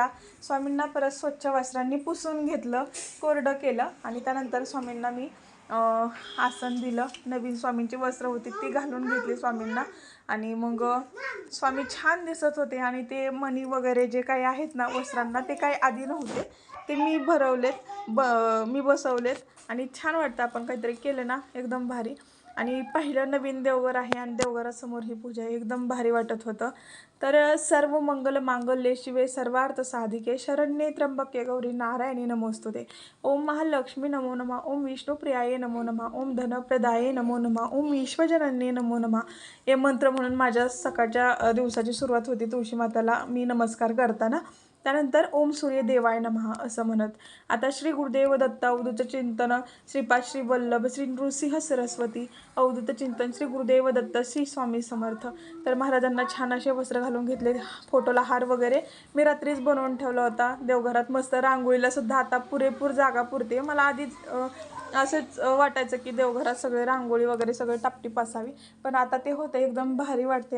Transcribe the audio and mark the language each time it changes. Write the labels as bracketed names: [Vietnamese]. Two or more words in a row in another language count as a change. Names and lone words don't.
[Marathi] स्वामींना परत स्वच्छ वस्त्रांनी पुसून घेतलं, कोरडं केलं आणि त्यानंतर स्वामींना मी आसन दिलं, नवीन स्वामींची वस्त्र होती ती घालून घेतली स्वामींना आणि मग स्वामी छान दिसत होते आणि ते मणी वगैरे जे काही आहेत ना वस्त्रांना, ते काही आधी नव्हते, ते मी भरवलेत, मी बसवलेत आणि छान वाटतं आपण काहीतरी केलं ना, एकदम भारी। आणि पहिलं नवीन देवघर आहे आणि देवघरासमोर ही पूजा एकदम भारी वाटत होतं। [Sanskrit] तर सर्व मंगल मांगल्ये शिवे सर्वार्थ साधिके शरण्ये त्र्यंबके गौरी नारायणी नमोस्तुते। ओम महालक्ष्मी नमो नमः, ओम विष्णुप्रियाये नमो नमः, ओम धनप्रदाये नमो नमः, ओम विश्वजनन्ये नमो नमः। [Marathi] हे मंत्र म्हणून माझ्या सकाळच्या दिवसाची सुरुवात होती तुळशी माताला मी नमस्कार करताना। त्यानंतर [Sanskrit] ओम सूर्य देवाय नमः [Marathi] असं म्हणत आता श्री गुरुदेव दत्त अवधूत चिंतन श्रीपाद श्री वल्लभ श्री नृसिंह सरस्वती अवधूत चिंतन श्री गुरुदेव दत्त श्री स्वामी समर्थ. तर महाराजांना छान असे वस्त्र घालून घेतले, फोटोला हार वगैरे मी रात्रीच बनवून ठेवला होता देवघरात. मस्त रांगोळीला सुद्धा आता पुरेपूर जागा पुरते. मला आधीच असंच वाटायचं की देवघरात सगळे रांगोळी वगैरे सगळे टापटीप असावी, पण आता ते होतं एकदम भारी वाटते.